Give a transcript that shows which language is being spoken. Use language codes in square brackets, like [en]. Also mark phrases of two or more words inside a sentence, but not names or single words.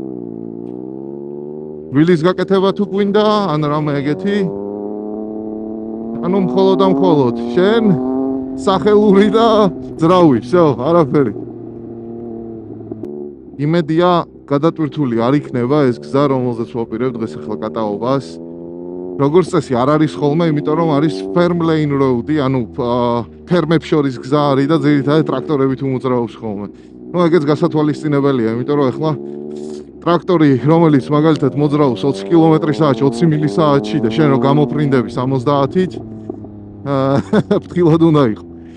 [ka] ვილის გაკეთება თუ გვინდა, ან რამე ეგეთი, ანუ მხოლოდ შენ სახელური და ძრავი, всё, არაფერი. იმედია გადატვირთული არ იქნება ეს გზა, რომელზეც ვაპირებ დღეს ახლა კატაობას. როგორც წესი არ არის ხოლმე, იმიტომ რომ არის [en] firm lane road- [ka] ი, ანუ ფერმებს შორის გზა არის და ძირითადად ტრაქტორები თუ მოძრაობს ხოლმე. ეგეც გასათვალისწინებელია, იმიტომ რომ ახლა ტრაქტორი, რომელიც მაგალითად მოძრაობს 20 კმ/სთ, 20 მილ/სთ და შენ რო გამოფრინდები 70-ით, ფრთხილად უნდა იყო.